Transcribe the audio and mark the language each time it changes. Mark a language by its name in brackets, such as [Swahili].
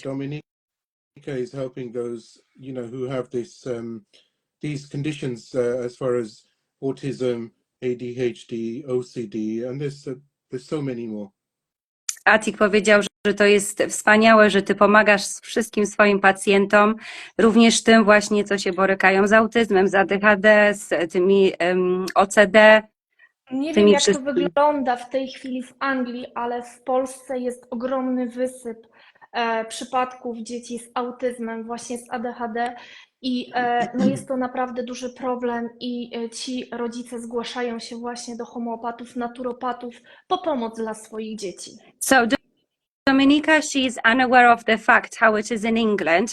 [English] Dominika is helping those, who have these conditions as far as autism, ADHD, OCD, and there's so many more. [Polish] Atik powiedział, że to jest wspaniałe, że ty pomagasz wszystkim swoim pacjentom, również tym właśnie, co się borykają z autyzmem, z ADHD, z tymi OCD. Nie wiem, jak to wygląda w tej chwili w Anglii, ale w Polsce jest ogromny wysyp przypadków dzieci z autyzmem, właśnie z ADHD i jest to naprawdę duży problem i ci rodzice zgłaszają się właśnie do homeopatów, naturopatów po pomoc dla swoich dzieci. [English] So Dominika, she is unaware of the fact how it is in England.